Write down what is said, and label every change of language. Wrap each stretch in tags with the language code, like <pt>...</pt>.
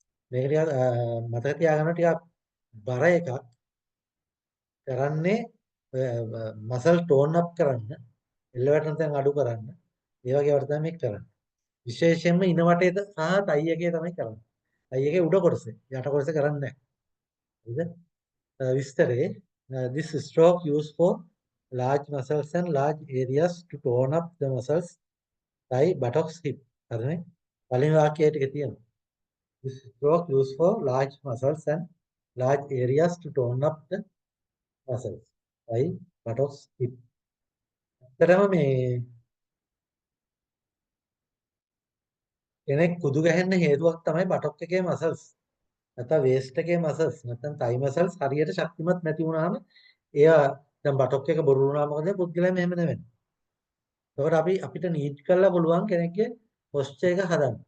<si>මේක ටිකක් මතක තියාගන්න ටිකක් බර එකක් කරන්නේ මසල් ටෝන් අප් කරන්න, එල්ල වැටෙන තැන් අඩු කරන්න. ඒ වගේ වට තමයි මේක කරන්නේ. විශේෂයෙන්ම ඉන වටේද සහ තයි එකේ තමයි කරන්නේ. තයි එකේ උඩ කොටසේ යට කොටසේ කරන්නේ නැහැ. හරිද?</si> <en>විස්තරේ this stroke used for large muscles and large areas to tone up the muscles thigh buttocks hip. හරිනේ?</en> <si>පළවෙනි වාක්‍යය ටික තියෙනවා.</si> <en>This stroke used for large muscles and large areas to tone up the muscles thigh buttocks hip.</en> <si>ඇත්තටම මේ කෙනෙක් කුදු ගහන්න හේතුවක් තමයි බටොක් එකේ මසල්ස්. නැත්නම් වේස්ට් එකේ මසල්ස් නැත්නම් තයි මසල්ස් හරියට ශක්තිමත් නැති වුනහම ඒවා දැන් බටොක් එක බොරු වුණා මොකද පුද්ගලයා මෙහෙම නෙවෙයි. එතකොට අපිට නීඩ් කරලා පුළුවන් කෙනෙක්ගේ පොස්චර් එක හදන්න.</si>